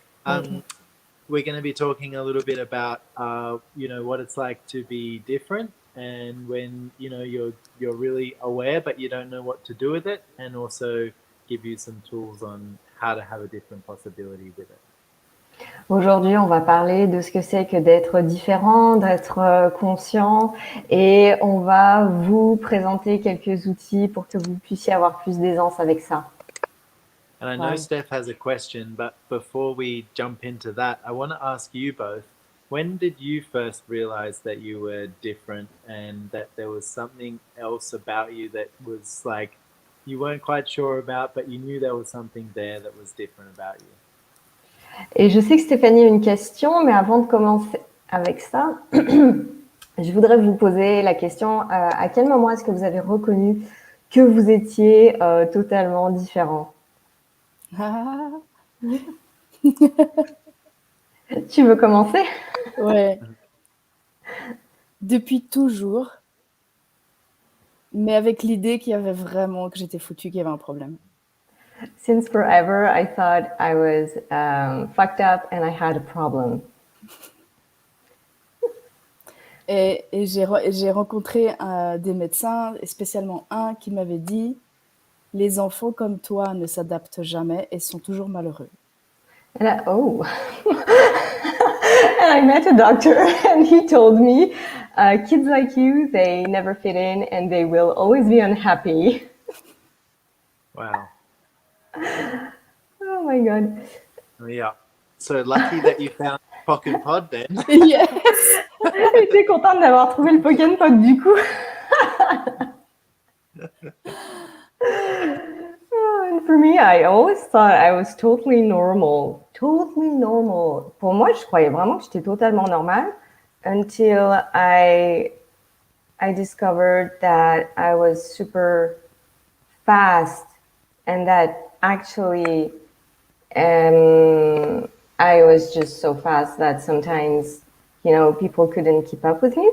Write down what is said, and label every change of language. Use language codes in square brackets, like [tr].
[en] okay. We're going to be talking a little bit about, what it's like to be different, and when you're really aware, but you don't know what to do with it, and also give you some tools on how to have a different possibility with it. [fr] Aujourd'hui, on va parler de ce que c'est que d'être différent, d'être conscient, et on va vous présenter quelques outils pour que vous puissiez avoir plus d'aisance avec ça. [en] And I know Wow. Steph has a question, but before we jump into that, I want to ask you both, when did you first realize that you were different and that there was something else about you that was like you weren't quite sure about, but you knew there was something there that was different about you? [fr] Et je sais que Stéphanie a une question, mais avant de commencer avec ça, je voudrais vous poser la question, à quel moment est-ce que vous avez reconnu que vous étiez totalement différent? Ah, Tu veux commencer? ouais. Depuis toujours, mais avec l'idée qu'il y avait vraiment, que j'étais foutue, qu'il y avait un problème. [en] Since forever, I thought I was fucked up and I had a problem. [fr] Et j'ai rencontré des médecins, et spécialement un qui m'avait dit « Les enfants comme toi ne s'adaptent jamais et sont toujours malheureux. [en] And and I met a doctor and he told me, kids like you, they never fit in and they will always be unhappy. Wow. Oh my God. Yeah. So lucky that you found Pocket Pod then. » Yes. [fr] J'étais contente d'avoir trouvé le Pokémon Pod du coup. [en] And for me, I always thought I was totally normal. Totally normal. [fr] Pour moi, je croyais vraiment que j'étais totalement normale [en] until I discovered that I was super fast and that actually I was just so fast that sometimes, people couldn't keep up with me.